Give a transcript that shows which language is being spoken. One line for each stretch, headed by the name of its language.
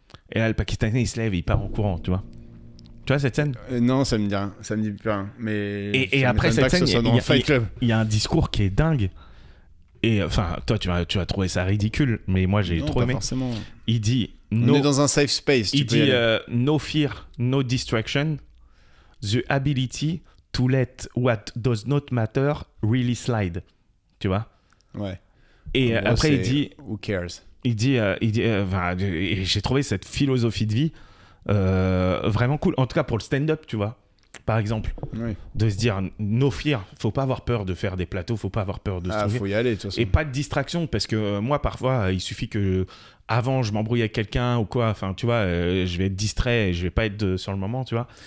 French: Et là le Pakistanais il se lève et il part en courant, tu vois. Tu vois cette scène? Non, ça me dit rien. Ça me dit plus rien. Mais et après cette scène, il il y a un discours qui est dingue. Et enfin, toi, tu vas trouver ça ridicule, mais moi, j'ai trop aimé. Forcément. Il dit... On est dans un safe space. Il dit
English: no fear, no distraction, the ability to let what does not matter really slide.
French: Tu vois? Ouais. Et gros, après, il dit...
English: Who cares?
French: Il dit et j'ai trouvé cette philosophie de vie vraiment cool. En tout cas, pour le stand-up, tu vois. Par exemple, Oui. de se dire
English: no fear,
French: faut pas avoir peur de faire des plateaux, faut pas avoir peur de se trouver. Faut y aller, de toute façon. Et pas de distraction, parce que moi, parfois, il suffit que avant je m'embrouille avec quelqu'un ou quoi, enfin, tu vois, je vais être distrait et je vais pas être sur le moment, tu vois.